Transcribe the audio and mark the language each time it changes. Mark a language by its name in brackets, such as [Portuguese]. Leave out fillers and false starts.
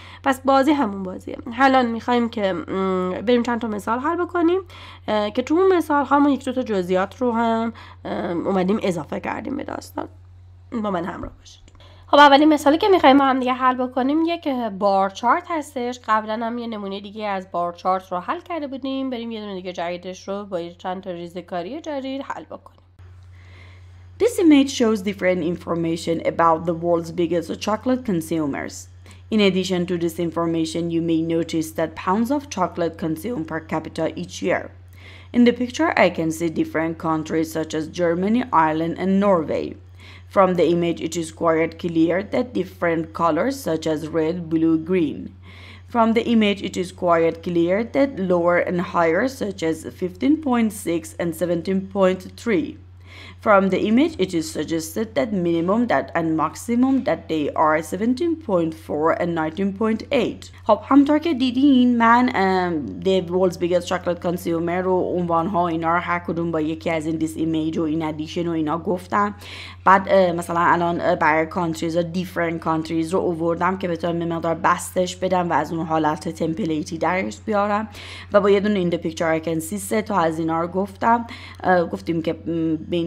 [Persian] پس بازی همون بازیه. حالا میخوایم که بریم چند تا مثال حل بکنیم که تو اون مثال ها ما 1-2 تا جزئیات رو هم اومدیم اضافه کردیم به داستان. با من همراه باشید. خب اولین مثالی که میخوایم با هم دیگه حل بکنیم یک بار چارت هستش. قبلا هم یه نمونه دیگه از بار چارت رو حل کرده بودیم. بریم یه دونه دیگه جدیدش رو با چند تا ریزکاری جدید حل بکنیم. [English] This image shows different information about the world's biggest chocolate consumers. In addition to this information, you may notice that pounds of chocolate consumed per capita each year. In the picture, I can see different countries such as Germany, Ireland, and Norway. From the image, it is quite clear that different colors such as red, blue, green. From the image, it is quite clear that lower and higher such as 15.6 and 17.3. From the image, it is suggested that minimum that and maximum that they are 17.4 and 19.8. [Persian] خب همطور که دیدین من the world's biggest chocolate consumer رو عنوانها اینا رو هر کدوم با یکی از این this image و این addition و اینا گفتم. بعد مثلا الان برای countries و different countries رو آوردم که بتونم مقدار بستش بدم و از اون حالت تمپلیتی درش بیارم و با یه دونه in the picture I can see 3 تا از اینا رو گفتیم که به